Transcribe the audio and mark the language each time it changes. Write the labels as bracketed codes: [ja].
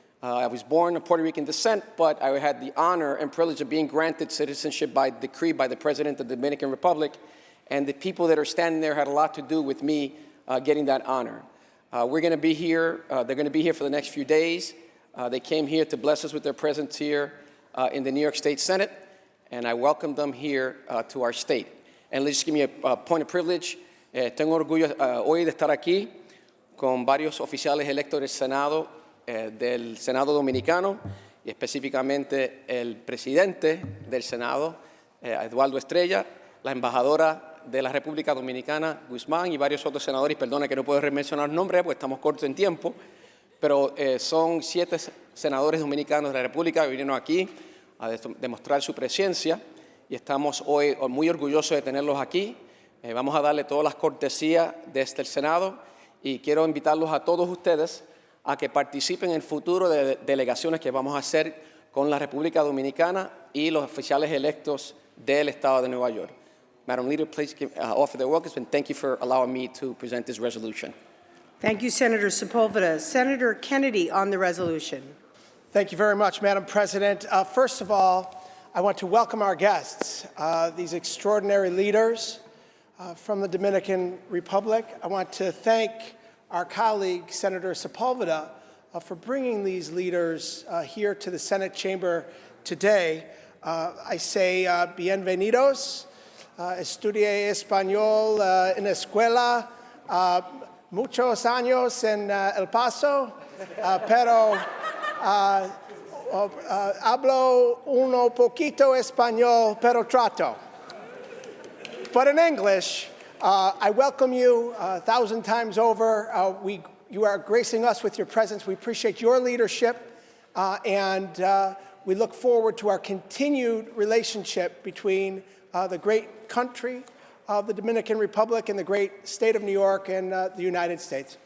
[en] I was born of Puerto Rican descent, but I had the honor and privilege of being granted citizenship by decree by the President of the Dominican Republic, and the people that are standing there had a lot to do with me getting that honor. We're going to be here, they're going to be here for the next few days. They came here to bless us with their presence here in the New York State Senate, and I welcome them here to our state. And let's just give me a point of privilege. [es] Tengo orgullo hoy de estar aquí con varios oficiales electos del Senado Dominicano, y específicamente el presidente del Senado, Eduardo Estrella, la embajadora de la República Dominicana, Guzmán, y varios otros senadores. Perdona que no puedo mencionar nombres porque estamos cortos en tiempo, pero son 7 senadores dominicanos de la República que vinieron aquí a demostrar su presencia, y estamos hoy muy orgullosos de tenerlos aquí. Vamos a darle todas las cortesías desde el Senado, y quiero invitarlos a todos ustedes a que participen en el futuro de delegaciones que vamos a hacer con la República Dominicana y los oficiales electos del Estado de Nueva York. [en] Madam Leader, please offer their welcome, and thank you for allowing me to present this resolution. Thank you, Senator Sepulveda. Senator Kennedy on the resolution. Thank you very much, Madam President. First of all, I want to welcome our guests, these extraordinary leaders from the Dominican Republic. I want to thank our colleague, Senator Sepulveda, for bringing these leaders here to the Senate chamber today. I say bienvenidos. [es] Estudié español en la escuela muchos años en El Paso, pero Hablo uno poquito español, pero trato. [en] But in English, I welcome you 1,000 times over. You are gracing us with your presence. We appreciate your leadership, and we look forward to our continued relationship between the great country of the Dominican Republic and the great state of New York and the United States.